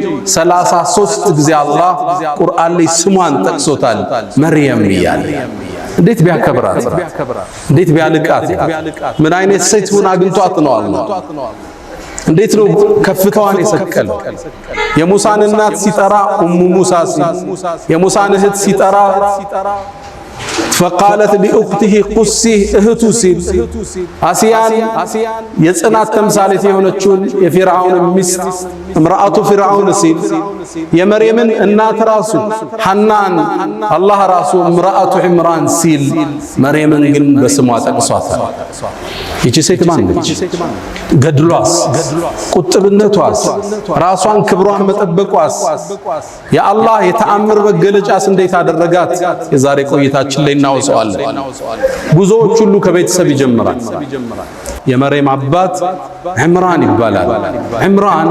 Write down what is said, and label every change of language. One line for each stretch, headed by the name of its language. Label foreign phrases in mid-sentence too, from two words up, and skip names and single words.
Amharic: 33 ጊዜ አላህ ቁርአን ላይ ስሟን ጠቅሶታል መርየም ይያል። እንዴት ቢያከብራት እንዴት ቢያልቃት ምን አይነት ሴት ሆና አግኝቷት ነው አላህ እንዴት ነው ከፍታዋን የሰቀለው የሙሳን እናት ሲጠራ
Arabic: أم موسى
Amharic: ሲል የሙሳን እህት ሲጠራ
Arabic: فقالت لأخته قصي
Amharic: እህቱ ሲል አሲያን የጽናት ተምሳሌት የሆነችውን የፊርዓውን ሚስት
Arabic: امرأة فرعون
Amharic: ሲል የመርየምን እናት ራሱ ሐናን አላህ ራሱ
Arabic: امرأة عمران
Amharic: ሲል መርየምን ግን በስሟ ጠቅሷታል ይቺ ሴት ማን ነች ገድሏስ ቁጥብነቷስ ራሷን ክብሯን መጠበቋስ የአላህ የተአምር መገለጫስ እንዴት አደረጋት የዛሬ ቆይታችን ላይ እናወሳዋለን ጉዞዎች ሁሉ ከቤተሰብ ይጀምራል የመርየም አባት ዕምራን ይባላል ዕምራን